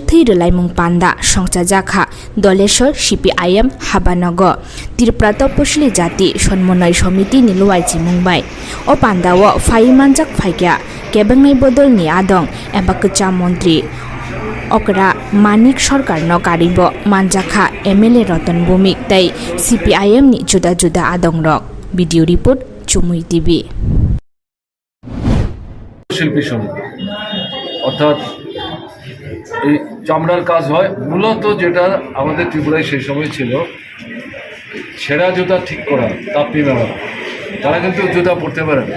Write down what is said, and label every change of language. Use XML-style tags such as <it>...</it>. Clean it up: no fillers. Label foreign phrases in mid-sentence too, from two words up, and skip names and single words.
<trp>Thwi Rwlaimwng Panda songchajaka Dhaleswar Cpim Habanog Tripura Tapasili Jati Sonmonai Samiti ni luwaiji mungbai o pandao faimanjak phaikya kebangnai bodol ni adong eba Kwcham Montri Okra Manik Sarkar no karibo manjakha MLA Ratan Bhumik tai CPIM ni juda juda adong rok.</trp> <en>Video report Chumui TV.</en> <bn>শিল্পী সমিতি অর্থাৎ এই চামড়ার কাজ হয় মূলত, যেটা আমাদের ত্রিপুরায় সেই সময় ছিল ছেঁড়া জুতা ঠিক করা তাপ্পি মেলা। তারা কিন্তু জুতা পরতে পারে না।</bn>